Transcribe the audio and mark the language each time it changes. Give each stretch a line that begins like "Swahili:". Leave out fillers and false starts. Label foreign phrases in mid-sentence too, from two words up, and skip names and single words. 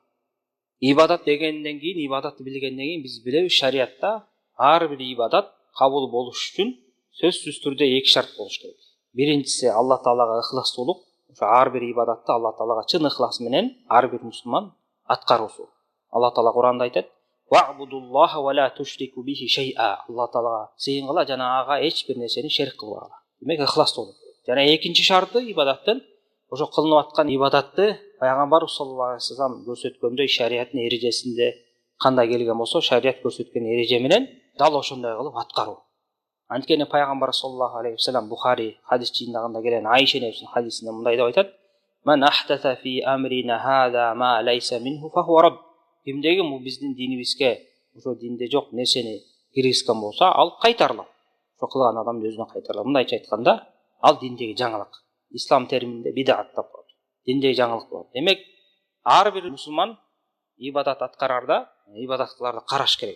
Kyrgyz: Ибадат дегенден кийин, ибадатты билгенден кийин биз билебиз, шариатта ар бир ибадат кабыл болуш үчүн сөзсүз түрдө эки шарт болуш керек. Биринчиси
Arabic: الله تعالى
Kyrgyz: ыхластуулук. Ошо ар бир ибадатты
Arabic: الله تعالى
Kyrgyz: чын ыхлас менен ар бир мусулман аткаруусу.
Arabic: الله تعالى
Kyrgyz: Куранда айтат:
Arabic: "واعبدوا الله ولا تشركوا به شيئا". الله تعالى
Kyrgyz: сыйынгыла жана ага эч бир нерсени шерик кылбагыла. Демек ыхластуу болот. Жана экинчи шарты ибадаттын ошо кылынып аткан ибадатты пайгамбарыбыз
Arabic: صلى الله عليه وسلم
Kyrgyz: көрсөткөндөй шариаттын эрежесинде кандай келген болсо, шариат көрсөткөн эреже менен дал ошондой кылып аткаруу. Анткени пайгамбар
Arabic: صلى الله عليه وسلم
Kyrgyz: Бухари хадис жыйынтыгында келген Айша энебиздин хадисинде мындай деп айтат:
Arabic: "من أحدث في أمرنا هذا ما ليس منه فهو رد".
Kyrgyz: Кимдеги бул биздин динибизге ошо динде жок нерсени киргизген болсо, ал кайтарылат. Ошо кылган адам өзүнө кайтарылат. Мындайча айтканда, ал диндеги жаңылык. Ислам термининде бидат деп коет. Диндеги жаңылык болот. Демек, ар бир мусулман ибадат аткарарда, ибадат кыларда караш керек.